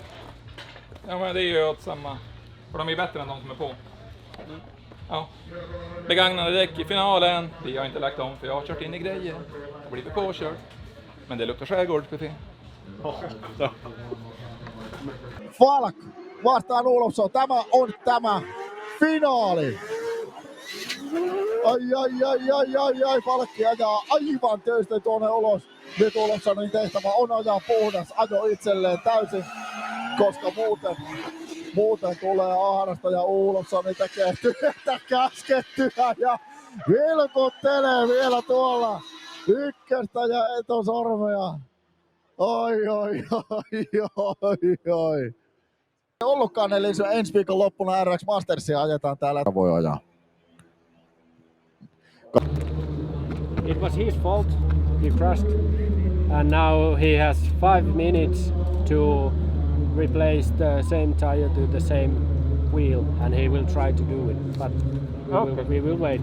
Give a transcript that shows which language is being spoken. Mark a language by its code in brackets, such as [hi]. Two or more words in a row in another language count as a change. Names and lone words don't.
[sv] Ja, men det är ju åt samma, för de är bättre än de som är på. Ja. Begagnade däck i finalen. Vi har inte lagt om för jag har kört in i grejer. Jag blir påkörd. Men det luktar skärgårdsbuffé. [fi] Falk vastaan Olofsson. Tämä on tämä finaali. Ai. Falkki ajaa aivan töistä tuonne ulos. Nyt Olofssonin tehtävä on ajaa puhdas ajo itselleen täysin, koska Muuten tulee ahdasta ja Olofssoni tekee työtä käskettyä ja vilkuttelee vielä tuolla ykköstä ja etosormea. Oi. Ollutkaan, eli ensi viikon loppuna RX Mastersia ajetaan täällä. Voi ajaa. [en] It was his fault. He crashed, and now he has 5 minutes to replace the same tire to the same wheel, and he will try to do it. But we will wait.